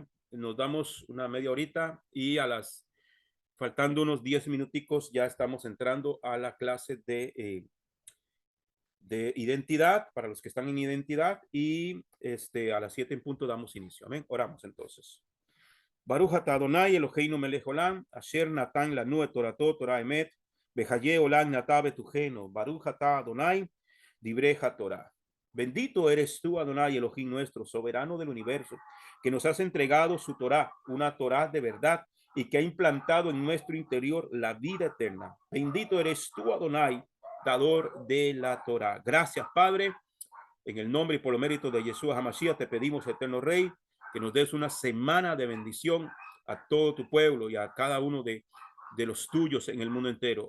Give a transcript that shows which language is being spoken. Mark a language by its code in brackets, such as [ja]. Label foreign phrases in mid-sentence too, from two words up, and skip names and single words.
[es] Nos damos una media horita y faltando unos 10 minuticos, ya estamos entrando a la clase de identidad para los que están en identidad y a las 7 en punto damos inicio. Amén. Oramos entonces. [he] ברוך אתה אדוני אלוהינו מלך עולם אשר נתן לנו את תורתו תורה אמת וחיי עולם נטע בתוכנו ברוך אתה אדוני דברי תורה. [es] Bendito eres tú, Adonai Elohim nuestro, soberano del universo, que nos has entregado su Torah, una Torah de verdad, y que ha implantado en nuestro interior la vida eterna. Bendito eres tú, Adonai, dador de la Torah. Gracias, Padre. En el nombre y por los méritos de Yeshua HaMashiach te pedimos, eterno Rey, que nos des una semana de bendición a todo tu pueblo y a cada uno de los tuyos en el mundo entero.